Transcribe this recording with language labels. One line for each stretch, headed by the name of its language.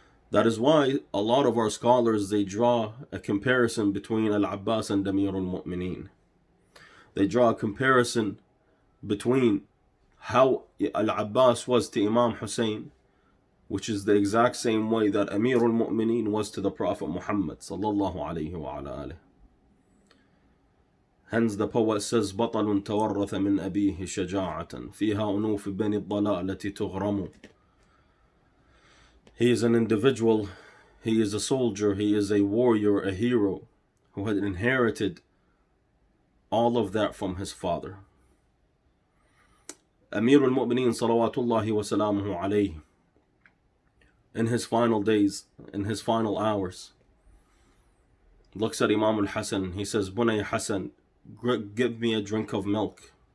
English: That is why a lot of our scholars, they draw a comparison between Al-Abbas and Amir al-Mu'mineen. They draw a comparison between how Al-Abbas was to Imam Hussein, which is the exact same way that Ameer Almu'mineen was to the Prophet Muhammad sallallahu alayhi wa ala alihi. Hence the poet says,
Arabic: بطل تورث من أبيه شجاعة فيها أنوف بني الضلالة تغرم.
English: He is an individual, he is a soldier, he is a warrior, a hero, who had inherited all of that from his father. Ameer al-Mu'mineen salawatullahi wa salamuhu alayhi, in his final days, in his final hours, looks at Imam al-Hasan, he says, Bunay Hasan, give me a drink of milk.